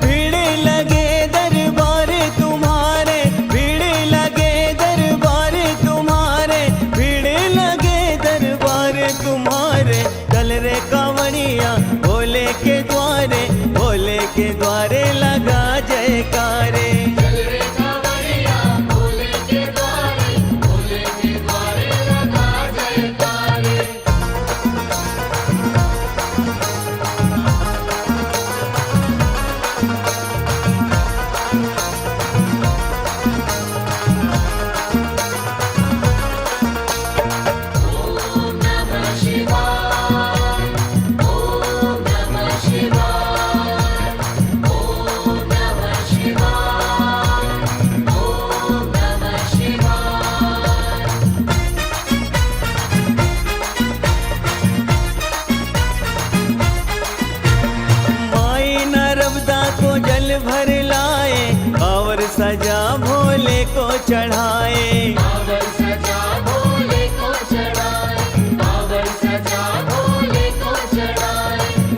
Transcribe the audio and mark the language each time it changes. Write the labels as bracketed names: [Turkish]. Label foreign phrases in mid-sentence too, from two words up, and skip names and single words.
[Hindi] भीड़ लगे दरबार तुम्हारे, भीड़ लगे दरबार तुम्हारे, भीड़ लगे दरबार तुम्हारे। चल रे कांवड़िया भोले के द्वारे, भोले के द्वारे लगा जयकारे। चल रे कांवरिया भोले के द्वारे, भोले के द्वारे लगा जयकारे। [Sanskrit] ओम नमः शिवाय, ओम नमः शिवाय, ओम नमः शिवाय, ओम नमः शिवाय। [Hindi] माई नर्मदा को जल भर लाए, और सजा भोले को चढ़ाए। कांवर सजा भोले को चढ़ाए, कांवर सजा भोले को चढ़ाए।